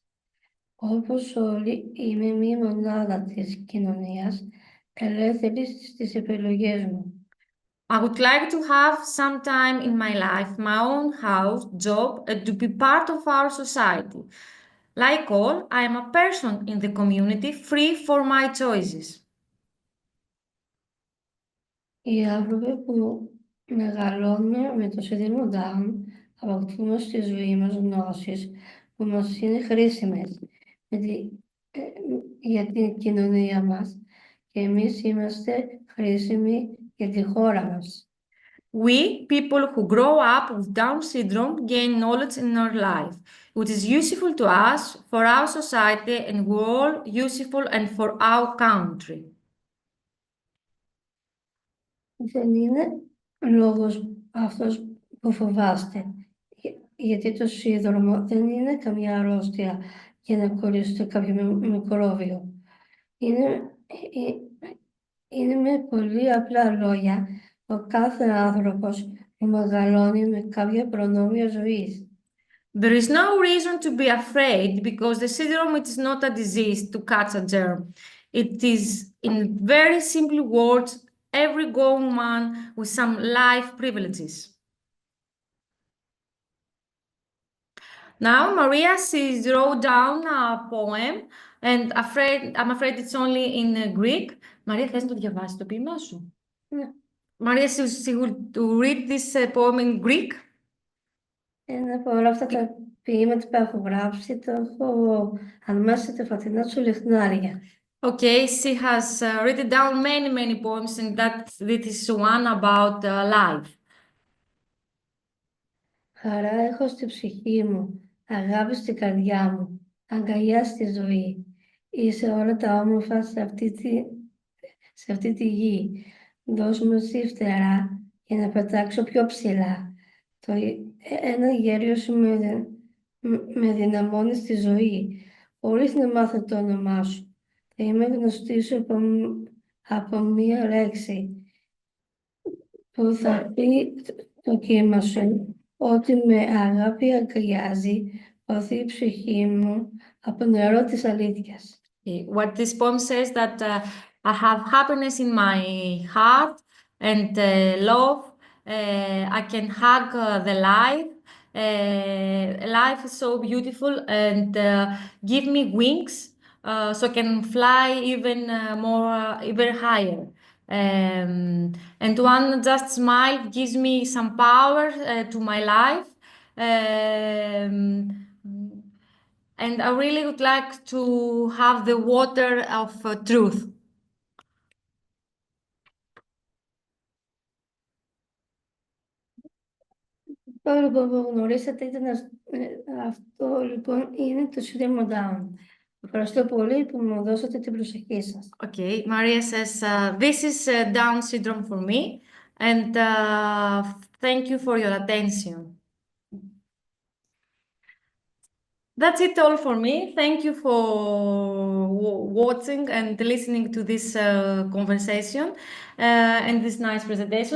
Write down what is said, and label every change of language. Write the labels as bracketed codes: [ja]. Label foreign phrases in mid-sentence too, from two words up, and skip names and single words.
[el] Όπως όλοι, είμαι μία μονάδα της κοινωνίας, ελεύθερη στις επιλογές μου. [en] I would like to have some time in my life, my own house, job, and to be part of our society. Like all, I am a person in the community free for my choices. [el] Οι άνθρωποι που μεγαλώνουμε με το σύνδρομο Down αποκτούμε στη ζωή μας γνώσεις που μας είναι χρήσιμες για την κοινωνία μας και εμείς είμαστε χρήσιμοι για τη χώρα μας. [en] We, people who grow up with Down syndrome, gain knowledge in our life, which is useful to us, for our society, and we're all useful and for our country. [el] Δεν είναι λόγος αυτός που φοβάστε, γιατί το σύνδρομο δεν είναι καμιά αρρώστια για να κολλήσετε κάποιο μικρόβιο. Είναι με πολύ απλά λόγια ο κάθε άνθρωπος που μεγαλώνει με κάποια προνόμια ζωής. [en] There is no reason to be afraid because the syndrome is not a disease to catch a germ. It is, in very simple words, every grown man with some life privileges. Now, Maria, she wrote down a poem, and I'm afraid it's only in Greek. Maria, [el] θες να το διαβάσεις το ποίημά σου? Ναι. [en] Maria, she will to read this poem in Greek. [el] Ένα από όλα αυτά τα ποίηματα που έχω γράψει το έχω αναμάσει τα φωτεινά του λιχνάρια. [en] Okay, she has written down many poems, and that this is one about life. [el] Χαρά έχω στη ψυχή μου, αγάπη στην καρδιά μου, αγκαλιά στη ζωή. Είσαι όλα τα όμορφα σε αυτή τη γη. Δώσ' μου εσύ φτερά για να πετάξω πιο ψηλά. Ένα γέριο σου με δυναμώνει στη ζωή, χωρίς να μάθω το όνομά σου. Θα είμαι γνωστή σου από μία λέξη που θα πει το κύμα σου, ότι με αγάπη αγκαλιάζει, οθεί η ψυχή μου από νερό της αλήθειας. [en] What this poem says that I have happiness in my heart and love. I can hug the life. Life is so beautiful and give me wings so I can fly even more, even higher. And one just smile gives me some power to my life. And I really would like to have the water of truth. [el] Αυτό λοιπόν που γνωρίσατε ήταν αυτό λοιπόν είναι το σύνδρομο Down. Ευχαριστώ πολύ που μου δώσατε την προσοχή σας. [en] Okay, Maria says, this is Down syndrome for me, and thank you for your attention. That's it all for me. Thank you for watching and listening to this conversation and this nice presentation.